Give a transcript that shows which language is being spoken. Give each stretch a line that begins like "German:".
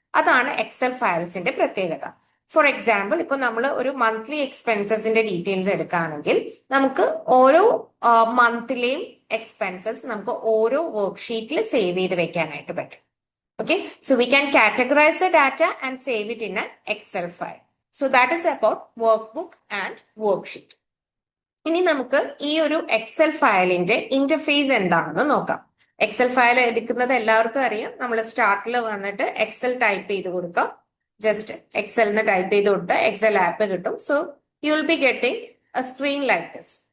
Malayalam: അതാണ് എക്സൽ ഫയൽസിന്റെ പ്രത്യേകത.
English: for example,
Malayalam: ഇപ്പൊ നമ്മൾ ഒരു മന്ത്ലി എക്സ്പെൻസസിന്റെ ഡീറ്റെയിൽസ് എടുക്കുകയാണെങ്കിൽ നമുക്ക് ഓരോ മന്ത്ലിലെയും എക്സ്പെൻസസ് നമുക്ക് ഓരോ വർക്ക് ഷീറ്റിൽ സേവ് ചെയ്ത് വെക്കാനായിട്ട് പറ്റും.
English: Okay, so we can categorize the data and save it in an Excel file. So that is about workbook and worksheet.
Malayalam: ഇനി നമുക്ക് ഈ ഒരു എക്സൽ ഫയലിന്റെ ഇന്റർഫേസ് എന്താണെന്ന് നോക്കാം. എക്സൽ ഫയൽ എടുക്കുന്നത് എല്ലാവർക്കും അറിയാം. നമ്മൾ സ്റ്റാർട്ടിൽ വന്നിട്ട് എക്സൽ ടൈപ്പ് ചെയ്ത് കൊടുക്കാം. ജസ്റ്റ് എക്സൽ എന്ന് ടൈപ്പ് ചെയ്ത് കൊടുത്താൽ എക്സൽ ആപ്പ് കിട്ടും.
English: So you will be getting a screen like this.